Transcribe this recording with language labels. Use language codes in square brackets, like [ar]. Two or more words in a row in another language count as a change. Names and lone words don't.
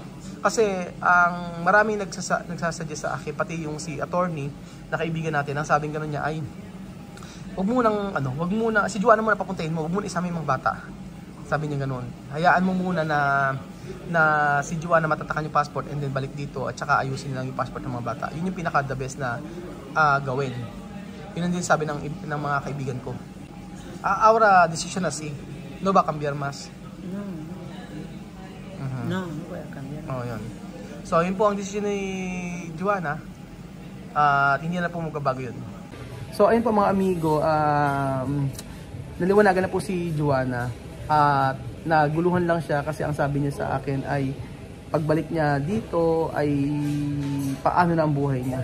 [tl] Kasi, ang maraming nagsasuggest sa akin, pati yung si attorney, na kaibigan natin, ang sabing gano'n niya ay, wag muna, si Joanna muna papuntahin mo, wag muna isama yung mga bata. Sabi niya gano'n. Hayaan mo muna na si Joanna matatakan yung passport [en] and then [tl] balik dito at saka ayusin lang yung passport ng mga bata. Yun yung pinaka [en] the best [tl] na gawin. Yun din sabi ng mga kaibigan ko. [es] Ahora decision así. No va a cambiar más. No voy a cambiar. [tl] Yun. So, yun po ang decision ni Joanna. At hindi na po magbabago yun. So, ayun po mga amigo, naliwanagan na po si Joanna. At naguluhan lang siya kasi ang sabi niya sa akin ay pagbalik niya dito ay paano na ang buhay niya.